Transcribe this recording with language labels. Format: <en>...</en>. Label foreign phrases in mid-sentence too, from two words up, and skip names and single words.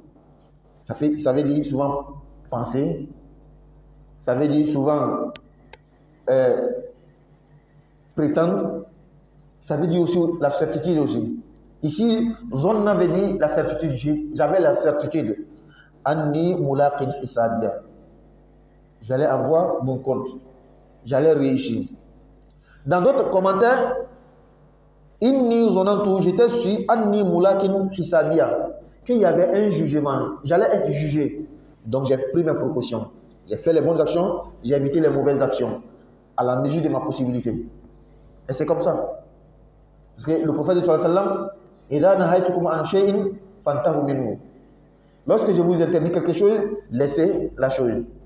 <fr>Ça veut dire souvent penser. Ça veut dire souvent prétendre. Ça veut dire aussi la certitude aussi. Ici, zone veut dire la certitude. J'avais la certitude.</fr> <ar>أني ملاق حسابيه.</ar> <fr>J'allais avoir mon compte. J'allais réussir. Dans d'autres commentaires,</fr> <ar>إني ظننت,</ar> <fr>j'étais sûr,</fr> <ar>أني ملاق حسابيه,</ar> <fr>qu'il y avait un jugement. J'allais être jugé. Donc j'ai pris mes précautions. J'ai fait les bonnes actions, j'ai évité les mauvaises actions, à la mesure de ma possibilité. Et c'est comme ça. Parce que le prophète</fr> <ar>صلى الله عليه وسلم,</ar> <fr>lorsque je vous interdis quelque chose, laissez la chose.</fr>